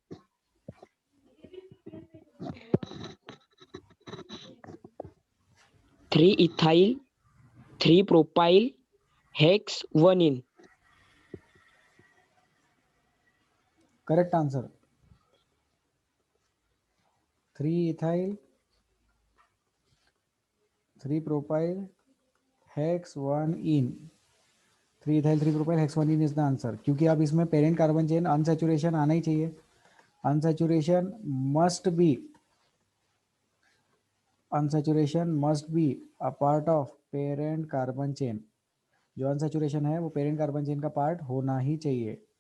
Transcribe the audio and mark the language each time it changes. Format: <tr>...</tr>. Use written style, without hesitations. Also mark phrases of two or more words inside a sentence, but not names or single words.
<en>3-ethyl 3-propyl hex 1-ene। correct answer. 3-ethyl 3-propyl hex 1-ene। 3-ethyl 3-propyl hex 1-ene is the answer,</en> <hi>क्योंकि अब इसमें</hi> <en>parent carbon chain unsaturation</en> <hi>आना ही चाहिए।</hi> <en>unsaturation must be a part of parent carbon chain.</en> <hi>जो अनसैचुरेशन है वो</hi> <en>parent carbon chain</en> <hi>का पार्ट होना ही चाहिए।</hi>